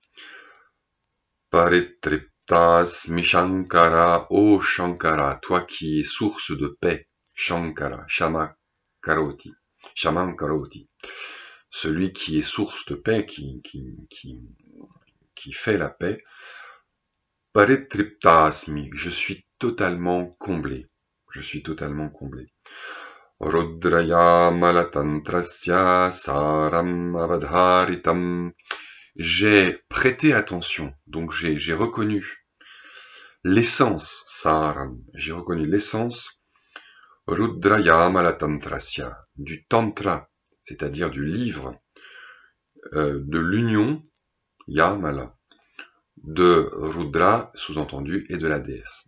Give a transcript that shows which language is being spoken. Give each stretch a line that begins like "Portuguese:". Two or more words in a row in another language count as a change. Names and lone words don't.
Sanskrit: Paritriptas Mishankara,
French: ô Shankara, toi qui es source de paix, Shankara, Shamankaroti, celui qui est source de paix, qui fait la paix. Paritriptasmi, je suis totalement comblé.
Sanskrit: Rudraya malatantrasya saram avadharitam.
French: J'ai prêté attention, donc j'ai reconnu l'essence, saram, j'ai reconnu l'essence,
Sanskrit: Rudraya malatantrasya,
French: du tantra, c'est-à-dire du livre de l'union, Yamala, de Rudra, sous-entendu, et de la déesse.